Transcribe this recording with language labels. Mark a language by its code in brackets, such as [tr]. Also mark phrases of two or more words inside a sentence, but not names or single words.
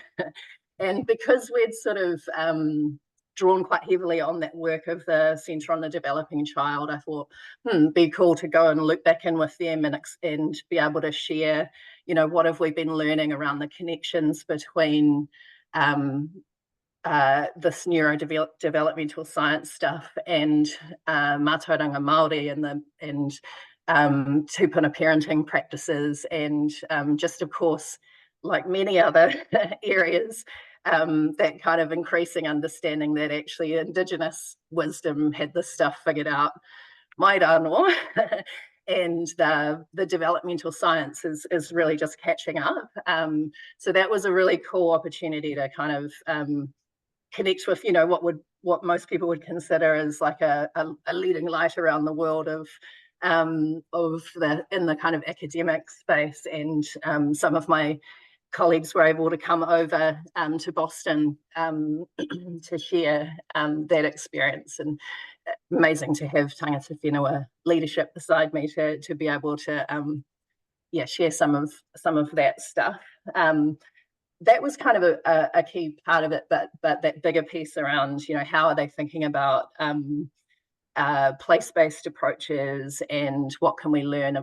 [en] And because we'd sort of drawn quite heavily on that work of the Centre on the Developing Child, I thought, be cool to go and loop back in with them and be able to share, you know, what have we been learning around the connections between this neurodevelopmental science stuff and [mi] mātauranga Māori [en] and tūpuna parenting practices, and just, of course, like many other areas, that kind of increasing understanding that actually Indigenous wisdom had this stuff figured out. [mi] Mai rānō. [en] And the developmental science is really just catching up. So that was a really cool opportunity to kind of connect with, you know, what most people would consider as like a leading light around the world of in the kind of academic space. And some of my colleagues were able to come over to Boston to share that experience, and amazing to have [mi] tangata whenua [en] leadership beside me to be able to share some of that stuff. That was kind of a key part of it, but that bigger piece around, you know, how are they thinking about place-based approaches, and what can we learn?